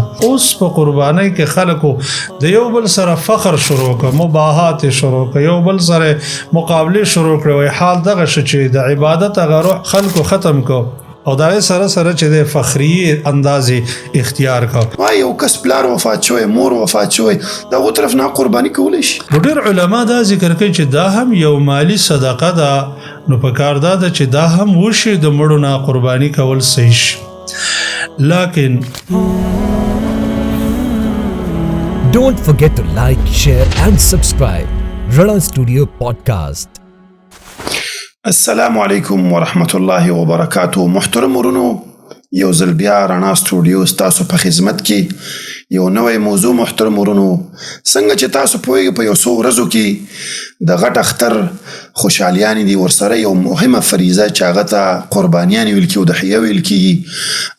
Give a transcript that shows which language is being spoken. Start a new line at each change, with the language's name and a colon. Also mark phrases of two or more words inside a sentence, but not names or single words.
Pashto: اوس په قربانۍ کې خلکو د یو بل سره فخر شروع کړ، مباحات شروع کړ، یو بل سره مقابله شروع کړ، وای حال دغه چې د عبادت هغه روح خلکو ختم کو او دا سره چې د فخری اندازې اختیار کړ. وای یو کس پلار وفات شوی، مور وفات شوی، دغه طرف نه قرباني کولی شي. ډېر علما دا ذکر کوي چې دا هم یو مالی صدقه ده، نو په کار دا ده چې دا هم وشي د مړو نه قرباني کول صحیح شي. لكن
English: don't forget to like, share and subscribe. Rana Studio Podcast.
Arabic: السلام علیکم ورحمت الله وبرکاته.
Pashto: محترم ورونو، یو ځل بیا رڼا سټوډیو ستاسو په خدمت کې یو نوی موضوع. محترم ورونو، څنګه چې تاسو پوهیږئ په یو څو ورځو کې د غټ اختر خوشحالیان دي ورسره یو مهمه فریضه چې هغه ته قربانیان ویل کیږي او ضحیه ویل کیږي.